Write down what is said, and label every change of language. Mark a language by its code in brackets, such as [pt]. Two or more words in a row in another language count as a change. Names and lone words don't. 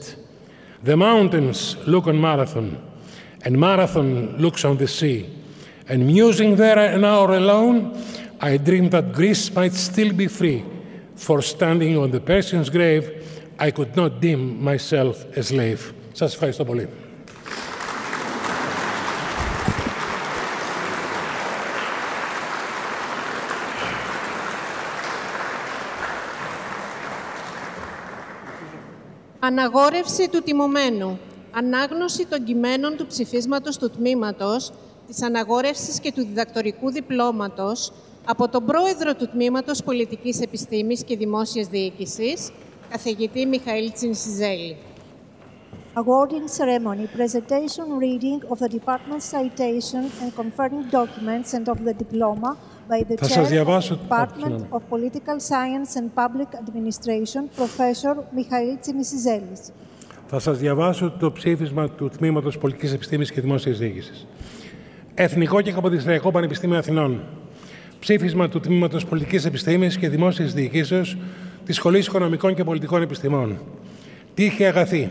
[en] The mountains look on Marathon, and Marathon looks on the sea. And musing there an hour alone, I dreamed that Greece might still be free, for standing on the Persian's grave, I could not deem myself a slave. [el] Σας ευχαριστώ πολύ. Αναγόρευση του τιμωμένου. Ανάγνωση των κειμένων του ψηφίσματος του τμήματος, της αναγόρευσης και του διδακτορικού διπλώματος από τον Πρόεδρο του Τμήματος Πολιτικής Επιστήμης και Δημόσιας Διοίκησης, καθηγητή Μιχαήλ Τσινισιζέλη. [en] Awarding ceremony, presentation reading of the department's citation and conferring documents and of the diploma by the Chair of the Department of Political Science and Public Administration, Professor Michail Tsinisidzelis. [el] Θα σας διαβάσω το ψήφισμα του Τμήματος Πολιτικής Επιστήμης και Δημόσιας Διοίκησης. Εθνικό και Καποδιστριακό Πανεπιστήμιο Αθηνών. Ψήφισμα του Τμήματος Πολιτικής Επιστήμης και Δημόσιας Διοικήσεως της Σχολής Οικονομικών και Πολιτικών Επιστημών. Τύχη αγαθή.